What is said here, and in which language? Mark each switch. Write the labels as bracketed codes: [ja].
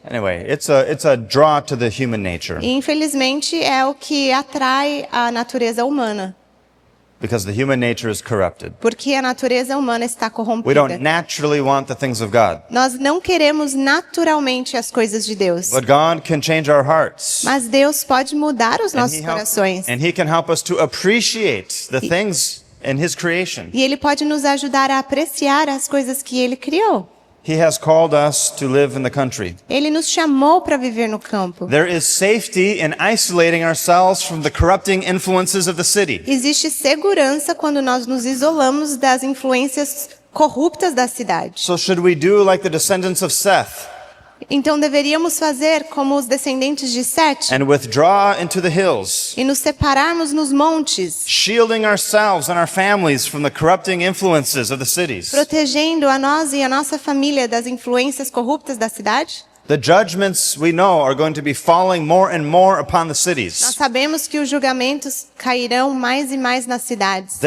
[en] anyway, it's a draw to the human nature [pt] E, infelizmente, é o que atrai a natureza humana. [en] because the human nature is corrupted. [pt] Porque a natureza humana está [en] We don't [pt] corrompida. [en] naturally want the things of God, [pt] Nós não queremos naturalmente as coisas de Deus. [en] but God can change our hearts. [pt] Mas Deus pode mudar os nossos corações. [en] And he can help us to appreciate the things in his creation. [pt] E Ele pode nos ajudar a apreciar as coisas que Ele criou. [en] He has called us to live in the country. [pt] Ele nos chamou para viver no campo. [en] There is safety in isolating ourselves from the corrupting influences of the city. [pt] Existe segurança quando nós nos isolamos das influências corruptas da cidade. [en] So should we do like the descendants of Seth [pt] Então deveríamos fazer como os descendentes de Sete [en] and withdraw into the hills, [pt] e nos separarmos nos montes, [en] shielding ourselves and our families from the corrupting influences of the cities? [pt] protegendo a nós e a nossa família das influências corruptas da cidade? [en] The judgments we know are going to be falling more and more upon the [pt] Nós [en] cities. [pt] sabemos que os julgamentos cairão mais e mais nas cidades.